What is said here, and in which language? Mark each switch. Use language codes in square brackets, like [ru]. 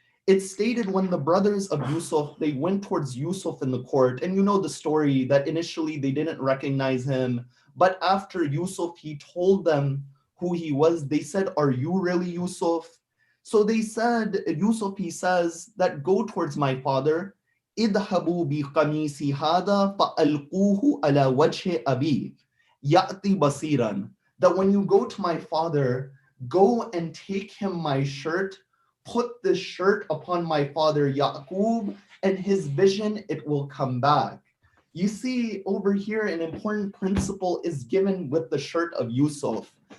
[en] It's stated when the brothers of Yusuf, they went towards Yusuf in the court, and you know the story that initially they didn't recognize him, but after Yusuf, he told them who he was. They said, "Are you really Yusuf?" So they said, Yusuf, he says that go towards my father. [ar] اذهبوا بقميصي هذا فألقوه على وجه أبي يأتي بصيرا. [en] That when you go to my father, go and take him my shirt, put this shirt upon my father Yaqub, and his vision, it will come back. You see over here, an important principle is given with the shirt of Yusuf.